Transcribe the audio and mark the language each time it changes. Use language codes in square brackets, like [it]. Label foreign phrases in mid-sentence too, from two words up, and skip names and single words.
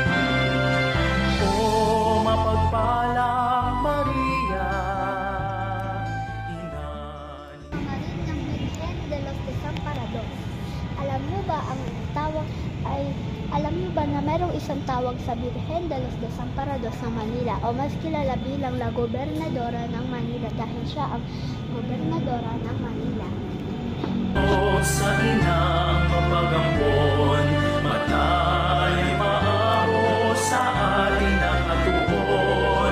[tl] O mapagpalang Maria, Alam niyo ba na mayroong isang tawag sa Birhen de los Desamparados sa Manila o mas kilala bilang La Gobernadora ng Manila dahil siya ang gobernadora ng Manila. O sa inang mapagampon, matayang maamo sa ating nakatuon.